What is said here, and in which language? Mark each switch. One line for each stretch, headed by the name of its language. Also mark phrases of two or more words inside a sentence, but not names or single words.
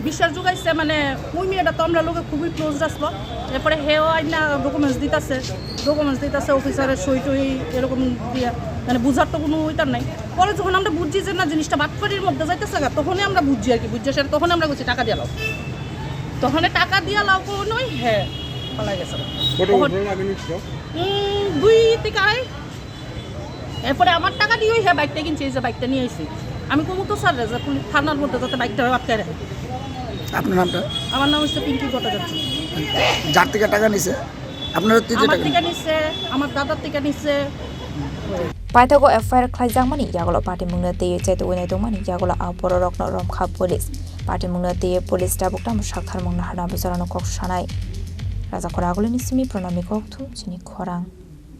Bangla: বিশ্বাস যোগাইছে মানে ওই মেয়েটা তো আমরা লোকে খুবই ক্লোজ আসলো এরপরে হেও আইনা ডকুমেন্টস দিতেছে অফিসারের সই টই এরকম দিয়া মানে বুঝার তো কোনো ওইটার নাই পরে যখন আমরা বুঝছি যে না জিনিসটা বাটপাড়ির মধ্যে যাইতেছে তখনই আমরা বুঝছি আর কি বুঝছি সেটা তখন আমরা বলছি টাকা দিয়ে লাও তখন টাকা দিয়ে লাও কোনোই হ্যাঁ পালাই গেছে 2 থেকে আড়াই এরপরে আমার টাকা দিয়ে হ্যাঁ বাইকটা কিনছি এই যে বাইকটা নিয়ে এসেছি আমি কমু তো স্যার যে পুলিশ থানার মধ্যে যাতে বাইকটা আটকায় রাখে আপনার নামটা আমার নাম হচ্ছে পিঙ্কি ভট্টাচার্য যার থেকে টাকা নিছে আপনারা আমার থেকে নিচ্ছে আমার দাদার থেকে নিচ্ছে
Kok Borok: Paithago FIR khlaijangmani yagola party mungna te chaito wene dongmani yagola a bororokno romkha
English: police party
Kok Borok: mungna te police tabukta mushakthar mungna harna bizarano kok shanai raja khoragolini simi pranami kok thu chini khorang